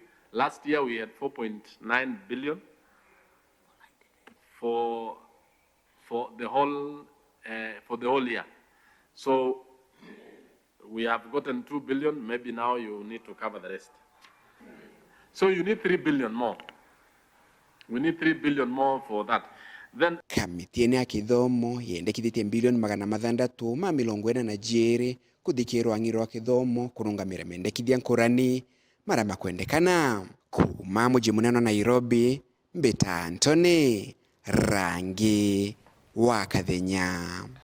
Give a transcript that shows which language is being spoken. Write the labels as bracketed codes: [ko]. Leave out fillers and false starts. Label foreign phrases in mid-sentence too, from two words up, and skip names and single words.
[en] Last year we had 4.9 billion for the whole year. So We have gotten 2 billion, maybe now you need to cover the rest. So you need 3 billion more. We need 3 billion more for that. Then [mer] kamiti ene ya kithomo yendekithitie bilioni 642 kuthikirwa ang'iro wa kithomo kurungamira mendekithia nkurani mara makwendekana. Kuma muji munene wa Nairobi, Mbita Anthony, Rangi wa Kathenya.